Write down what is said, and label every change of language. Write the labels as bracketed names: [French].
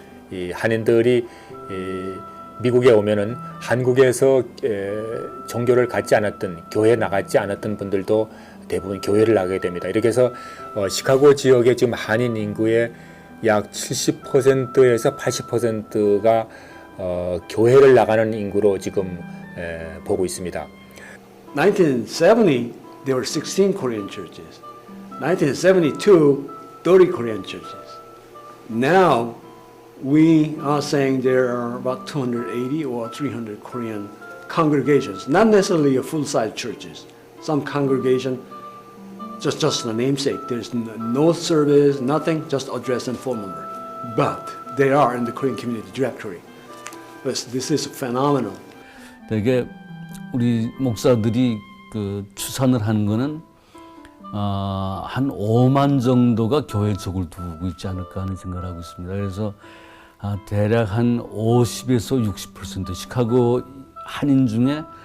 [Korean] 이 한인들이 미국에 오면은 한국에서 종교를 갖지 않았던, 교회에 나가지 않았던 분들도 대부분 교회를 나가게 됩니다. 이렇게 해서 시카고 지역의 지금 한인 인구의 약 70%에서 80%가 교회를 나가는 인구로 지금 보고 있습니다. [English] 1970, there were 16 Korean churches. 1972, 30 Korean churches. Now, we are saying there are about 280 or 300 Korean congregations, not necessarily a full-size churches. Some congregation, just the namesake. There's no service, nothing, just address and phone number. But they are in the Korean community directory. This is phenomenal. [Korean] 되게 우리 목사들이 그 추산을 하는 거는 한 5만 정도가 교회 적을 두고 있지 않을까 하는 생각을 하고 있습니다. 그래서 대략 한 50에서 60% 시카고 한인 중에